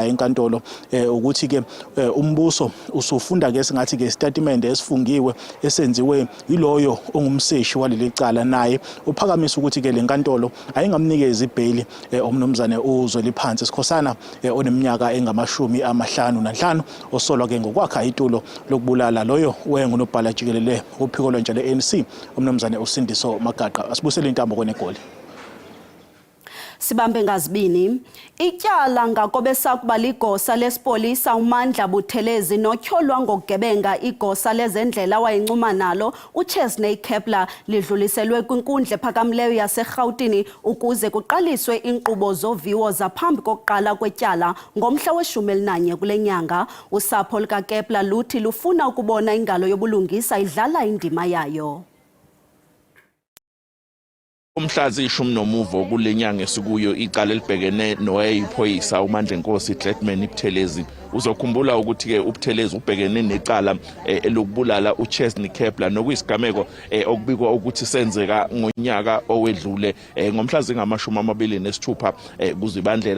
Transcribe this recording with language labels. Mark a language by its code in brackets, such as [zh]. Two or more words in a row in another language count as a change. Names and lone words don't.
[zu] enkantolo ukuthi ke umbuso usufunda ke singathi ke statement esifungiwe esenziwe yiloyo ongumseshi waleli cala naye uphakamisa ukuthi ke lenkantolo ayingamnikeza ibail omnumzane uZweliphansi Sikhosana oneminyaka engama-55 osolwa ke ngokwakha itulo lokubulala loyo wengunobhala jikelele uphiko lwentsha le-ANC umnumzane uSindiso Magaqa. Asibusele intambo kweNegoli. Sibambe ngazibini. [xh] Ityala ngakobe sakuba ligosa lespolisa uMandla Buthelezi notyholwa ngokugebenga igosa lezendlela wayincuma nalo uChesney Kepler lidluliselwe kwinkundla ephakamileyo yaseRhawutini ukuze kuqaliswe inkqubo zoviwo zaphambi kokuqala kwetyala ngomhla we-11 kule nyanga. Usapho lukaKepler luthi lufuna ukubona ingalo yobulungisa idlala indima yayo. [zu] Umhlazi ishumi nomuvo kulenyanga esikuyo icala elibhekene noyayiphoyisa uMandla Nkosi Gladman Buthelezi. Uzokhumbula ukuthi ke uButhelezi ubhekene necala elokubulala uChesney Kepler nokuyisigameko okubikwa ukuthi senzeka ngonyaka owedlule ngomhla zingama-26 kuZibandlela.